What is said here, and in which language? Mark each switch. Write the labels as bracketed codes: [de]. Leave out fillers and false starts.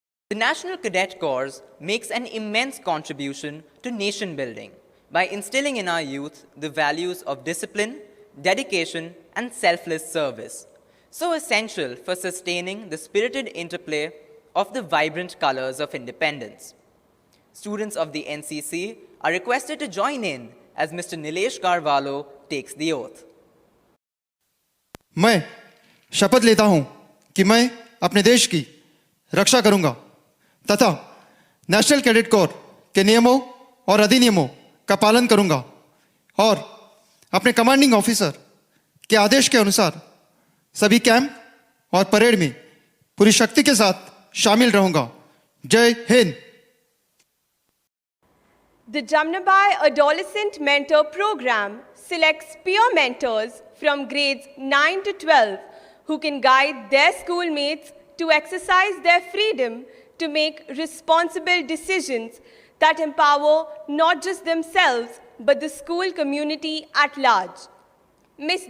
[en] The National Cadet Corps makes an immense contribution to nation building by instilling in our youth the values of discipline, dedication, and selfless service, so essential for sustaining the spirited interplay of the vibrant colors of independence. Students of the NCC are requested to join in as Mr. Nilesh Carvalho takes the oath. [hi] मैं शपथ लेता हूं कि मैं अपने देश की रक्षा करूंगा तथा नेशनल कैडेट कोर के नियमों और अधिनियमों का पालन करूंगा और अपने कमांडिंग ऑफिसर के आदेश के अनुसार सभी कैंप और परेड में पूरी शक्ति के साथ शामिल रहूंगा। जय Hind. [en] The Jamnabai Adolescent Mentor Program selects peer mentors from grades 9 to 12 who can guide their schoolmates to exercise their freedom to make responsible decisions that empower not just themselves but the school community at large. Ms.